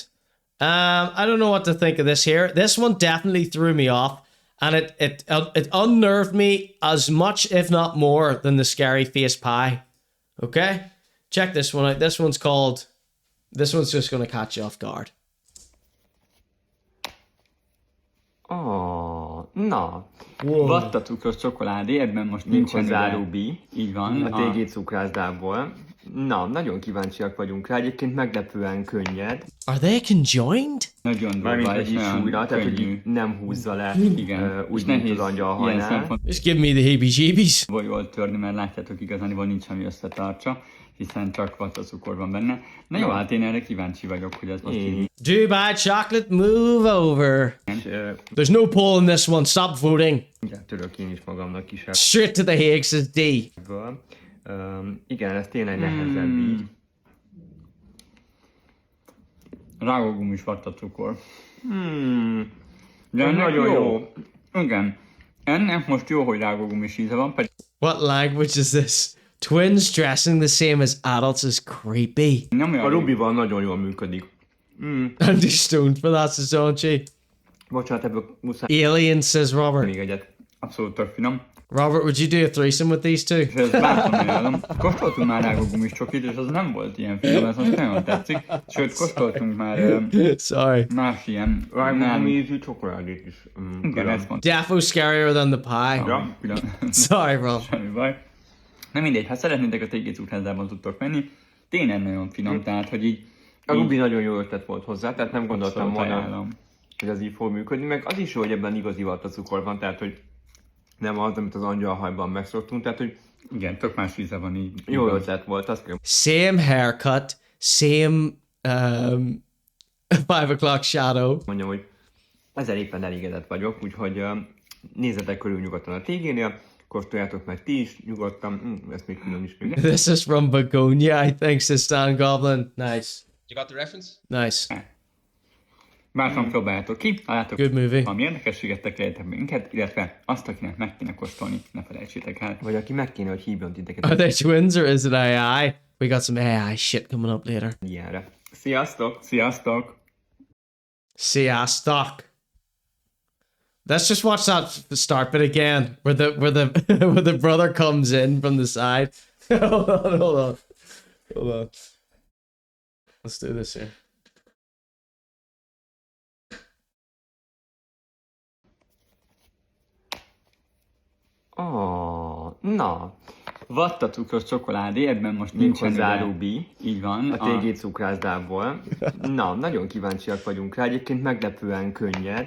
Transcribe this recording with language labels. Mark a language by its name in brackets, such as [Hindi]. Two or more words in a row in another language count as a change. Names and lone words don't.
[English] I don't know what to think of this here. This one definitely threw me off, and it unnerved me as much, if not more, than the scary face pie. Okay, check this one out. This one's just gonna catch you off guard. [Hungarian] Na, vatta cukros csokoládé, ebben most nincsen záróbi. Így van. A TG cukrászdából. Na, nagyon kíváncsiak vagyunk rá, egyébként meglepően könnyed. [English] Are they conjoined? [Hungarian] Nagyon durva és nagyon tehát, hogy nem húzza le. Igen. Úgy, mint az angyalhajnál. [English] Just give me the heebie-jeebies. [Hungarian] Jól törni, mert látjátok, igazániból nincs, ami összetartsa, hiszen csak vatta cukor van benne. Na jó, hát én erre kíváncsi vagyok, hogy ez most így. [English] Dubai chocolate, move over. There's no poll in this one, stop voting. [Hungarian] Igen, török én is magamnak kisebb. [English] Straight to the Hague, says D. [Hungarian] Igen, ez tényleg nehezebb így. Rágógumis vatta cukor. De nagyon jó. Igen. Ennek most jó, hogy rágógumis íze van. [English] What language is this? Twins dressing the same as adults is creepy. [Hungarian] A Rubival nagyon jól működik. [English] I'm too stoned for that, says Donchi. [Hungarian] Bocsánat, ebből muszáj. [English] Alien, says Robert. [Hungarian] Még egyet. Abszolút tök finom. [English] Robert, would you do a threesome with these two? [Hungarian] És ezt bátran ajánlom. Kóstoltunk már rágógumis csokit, és az nem volt ilyen finom, ez most nagyon tetszik. Sőt, kóstoltunk már más ilyen rágógumi ízű csokoládét is. Igen, ezt mondtam. [English] Defo scarier than the pie. Ja, sorry, bro. [Hungarian] Semmi baj. Nem mindegy, ha szeretnétek, a TG cukrászdában tudtok menni. Tényleg nagyon finom, tehát, hogy így... A Rubi nagyon jó ötlet volt hozzá, tehát nem gondoltam volna, hogy az így fog működni. Meg az is jó, hogy ebben igazi vattacukor van, tehát, hogy nem az, amit az angyalhajban megszoktunk, tehát, hogy... Igen, tök más íze van így. Jó ötlet volt, azt kell. [English] Same haircut, same 5 o'clock shadow. [Hungarian] Mondjam, hogy ezzel éppen elégedett vagyok, úgyhogy nézzetek körül nyugodtan a TG-nél, kóstoljátok meg ti is, nyugodtan, ezt még külön is még. [English] This is from Begonia, I think, says Stan Goblin. Nice. You got the reference? Nice. [Hungarian] Bátran próbáljátok ki, ha látok [English] good movie. [Hungarian] Valami érdekességet tekerjetek minket, illetve azt, akinek meg kéne kóstolni, ne felejtsétek el. Vagy aki meg kéne, hogy hívjon titeket. [English] Are they twins or is it AI? We got some AI shit coming up later. [Hungarian] Ilyenre. Sziasztok! Sziasztok! Sziasztok! [English] Let's just watch that start bit again, where the brother comes in from the side. hold on. Let's do this here. [Hungarian] Na, vatta cukros csokoládé, ebben most nincsen záróbi. Így van. A TG cukrászdából. Na, nagyon kíváncsiak vagyunk rá, egyébként meglepően könnyed.